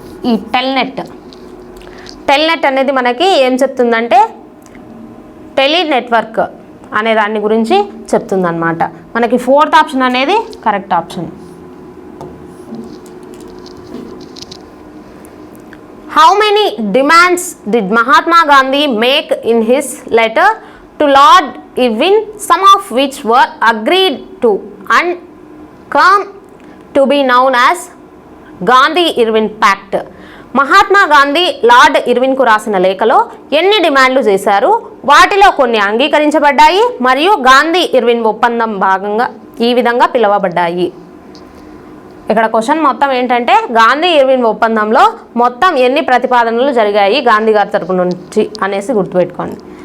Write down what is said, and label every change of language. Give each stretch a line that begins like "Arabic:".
Telugu: ఈ టెల్నెట్ అనేది మనకి ఏం చెప్తుందంటే టెలి నెట్వర్క్ అనే దాని గురించి చెప్తుందన్నమాట. మనకి 4th ఆప్షన్ అనేది correct option.
English: How many demands did Mahatma Gandhi make in his letter to Lord Irwin, some of which were agreed to and come to be known as Gandhi-Irwin Pact?
Telugu: Mahatma Gandhi lord ఇర్విన్కు రాసిన లేఖలో ఎన్ని డిమాండ్లు చేశారు? వాటిలో కొన్ని అంగీకరించబడ్డాయి మరియు Gandhi Irwin ఒప్పందం భాగంగా ఈ విధంగా పిలువబడ్డాయి. ఇక్కడ క్వశ్చన్ మొత్తం ఏంటంటే గాంధీ ఇర్విన్ ఒప్పందంలో మొత్తం ఎన్ని ప్రతిపాదనలు జరిగాయి గాంధీ గారి తరపు నుంచి అనేసి గుర్తుపెట్టుకోండి.